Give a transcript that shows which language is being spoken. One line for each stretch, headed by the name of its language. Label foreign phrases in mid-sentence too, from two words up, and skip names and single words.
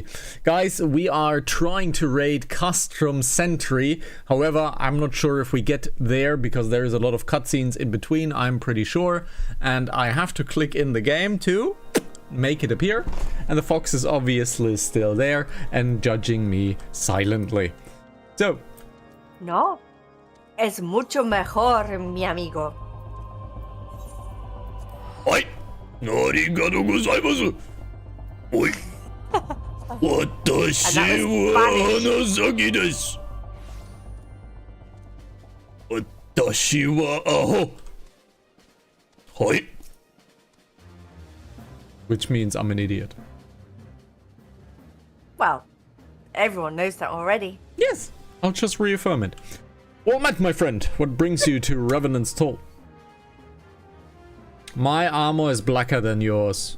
English: Guys, we are trying to raid Castrum Sentry. However, I'm not sure if we get there because there is a lot of cutscenes in between, I'm pretty sure. And I have to click in the game to make it appear, and the fox is obviously still there and judging me silently. So
Spanish: No, es mucho mejor, mi amigo.
Japanese: Oi! ありがとうございます! Oi! Watashi wa Hanasaki desu! 私はアホ! Oi!
English: which means I'm an idiot. Well, everyone knows that already. Yes, I'll just reaffirm it. Well met, my friend. What brings you to Revenant's Toll? My armor is blacker than yours.